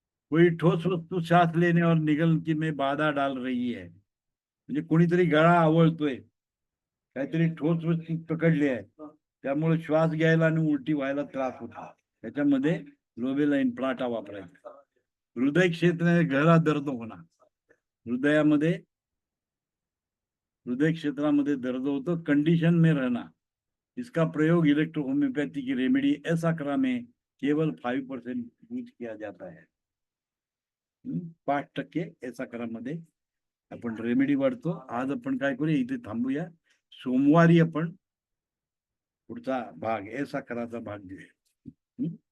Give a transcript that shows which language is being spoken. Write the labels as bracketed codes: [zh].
[hi] कोई ठोस वस्तू श्वास लेने और निगलने में बाधा डाल रही है. [mr] म्हणजे कोणीतरी गळा आवळतोय, काहीतरी ठोस वस्तू पकडली आहे, त्यामुळे श्वास घ्यायला आणि उलटी व्हायला त्रास होतो. त्याच्यामध्ये लोबेला इन्फ्लाटा वापरायचा. [hi] हृदय क्षेत्र में गहरा दर्द होना. [mr] हृदयामध्ये, हृदय क्षेत्रामध्ये दर्द होतो. [hi] कंडीशन में रहना. इसका प्रयोग इलेक्ट्रो होम्योपैथी की रेमेडी एसाक्रा में केवल 5% यूज किया जाता है. [mr] 5% एसाक्रामध्ये आपण रेमेडी वाढतो. आज आपण काय करूया, इथे थांबूया. सोमवारी आपण पुढचा भाग एसाक्राचा भाग घेऊया.